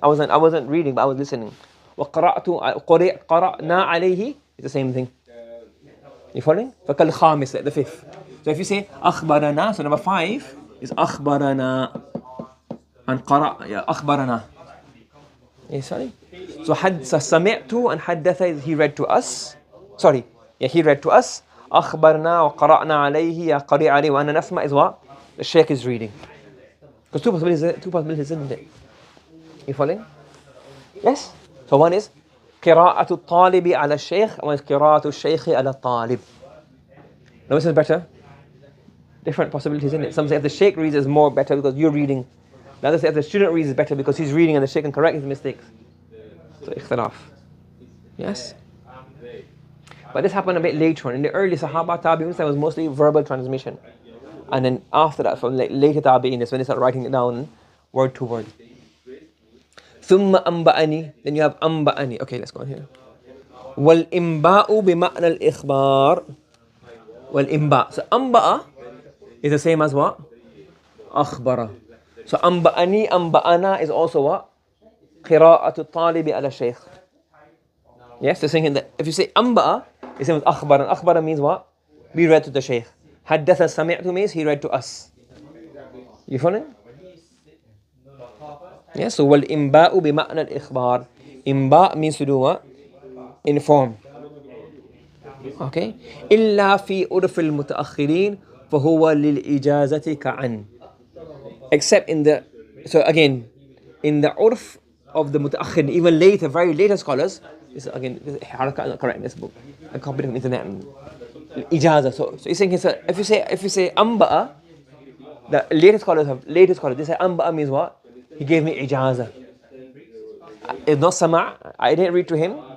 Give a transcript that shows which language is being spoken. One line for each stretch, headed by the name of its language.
English: I wasn't reading, but I was listening.
Arabic: وقرأت قرأنا عليه,
English: it's the same thing. You following? فكالخامس, like the fifth. So if you say أخبرنا, so number 5 is أخبرنا and قرأ, yeah, أخبرنا. Yeah, sorry. So سمعت and حدث is he read to us. Sorry, yeah, he read to us.
Arabic: أخبرنا وقرأنا عليه يا قرئ عليه وأنا نسمع
English: is what? The Shaykh is reading. Because two possibilities, isn't it? You following? Yes? So one is
Arabic: قراءة الطالب على الشيخ,
English: and one is
Arabic: قراءة الشيخ على الطالب.
English: Now which is better? Different possibilities, isn't it? Some say if the Shaykh reads is more better because you're reading. The other say if the student reads is better because he's reading and the Shaykh can correct his mistakes. So ikhtilaf. Yes? But this happened a bit later on. In the early Sahaba Tabi'un, there was mostly verbal transmission. And then after that, from later Tabi'in, is when they start writing it down word to word.
Arabic: ثم أنبأني,
English: then you have
Arabic: أنبأني.
English: Okay, let's go on here.
Arabic: والإنباء بمعنى الإخبار. والإنباء.
English: So أنبأ is the same as what?
Arabic: أخبر.
English: So أنبأني, أنبأنا is also what?
Arabic: قراءة الطالب على الشيخ.
English: Yes, they're saying that if you say أنبأ, it's same as أخبر. And أخبر means what? We read to the Shaykh.
Arabic: حدث سمعت
English: means he read to us. You following? Yes, so
Arabic: والإنباء بمعنى الإخبار.
English: إنباء means to do what? Inform. Okay.
Arabic: إلا في عرف المتأخرين فهو للإجازة كعن.
English: Except in the, so again, in the urf of the mutaakhir, even later, very later scholars, this again, haraka is not correct in this book. I copied it from the internet. Ijaza. So you're saying if you say amba'a, the later scholars, they say amba'a means what? He gave me ijaza. It's not sama'. I didn't read to him.